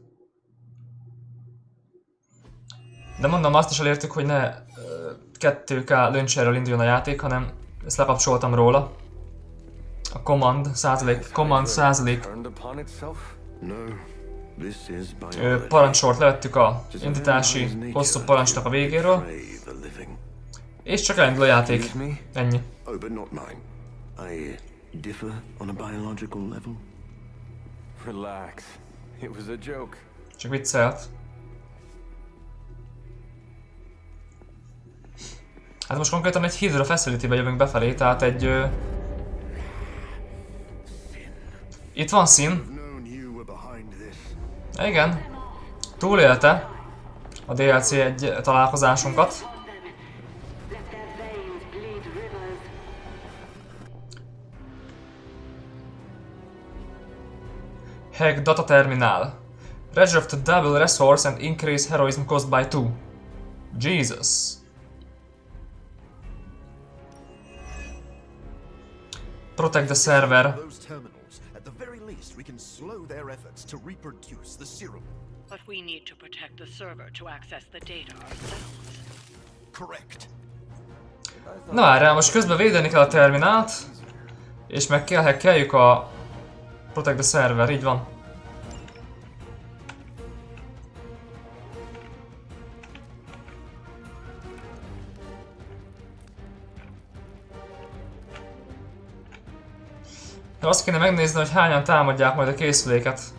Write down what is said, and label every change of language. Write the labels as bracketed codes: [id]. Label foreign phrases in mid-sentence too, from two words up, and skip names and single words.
[hu] De mondom, azt is elértük, hogy ne 2K launcherrel induljon a játék, hanem ezt lekapcsoltam róla. A command százalék parancsort levettük a indítási hosszú parancsnak a végéről. És csak elindul a játék. Ennyi. [en] Differ on a biological level? Relax. It was a joke. [hu] Csak viccelt. Hát most konkrétan egy Hydra facility-be jövünk befelé, tehát egy... Itt van szín. Igen. Túlélte a DLC egy találkozásunkat. [en] Hack data terminal. Reserve to double resource and increase heroism cost by 2. Jesus. Protect the server. At the very least, we can slow their efforts to reproduce the serum. But we need to protect the server to access the data ourselves. Correct. [hu] Na erre most közben védeni kell a terminált, és meg kell hackeljük a [en] Protect the server, [hu] így van. De azt kéne megnézni, hogy hányan támadják majd a készüléket.